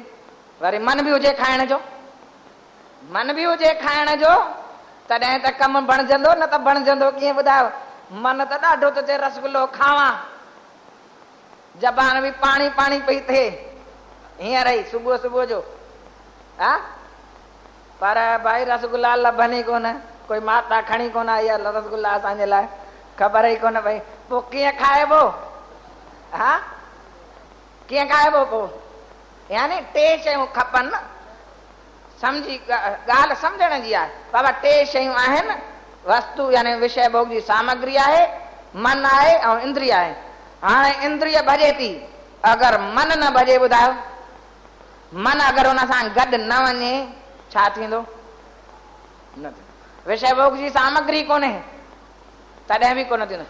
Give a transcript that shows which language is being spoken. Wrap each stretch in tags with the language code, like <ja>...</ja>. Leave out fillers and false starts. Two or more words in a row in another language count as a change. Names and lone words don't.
<sd>वरी मन बि हुजे खाइण जो, मन बि हुजे खाइण जो, तॾहिं त कमु बणजंदो, न त बणजंदो कीअं ॿुधायो? मन त ॾाढो थो चए रसगुल्लो खावां, ज़बान बि पाणी पाणी पई थिए हींअर ई सुबुह सुबुह जो, हा पर भाई रसगुल्ला लभनि ई कोन, कोई माता खणी कोन आई आहे रसगुल्ला असांजे लाइ, ख़बर ई कोन पई। पोइ कीअं खाइबो? हा कीअं खाइबो पोइ? यानी टे शयूं खपनि न, समझी ॻाल्हि सम्झण जी आहे। बाबा टे शयूं आहिनि, वस्तु यानी विषय भोग जी सामग्री आहे, मन आहे ऐं इंद्रिय आहे। हाणे इंद्रिय भॼे थी, अगरि मन न भॼे ॿुधायो, मन अगरि हुन सां गॾु न वञे छा थींदो? न थींदो। विषय भोग जी सामग्री कोन्हे तॾहिं बि कोन थींदो।</sd>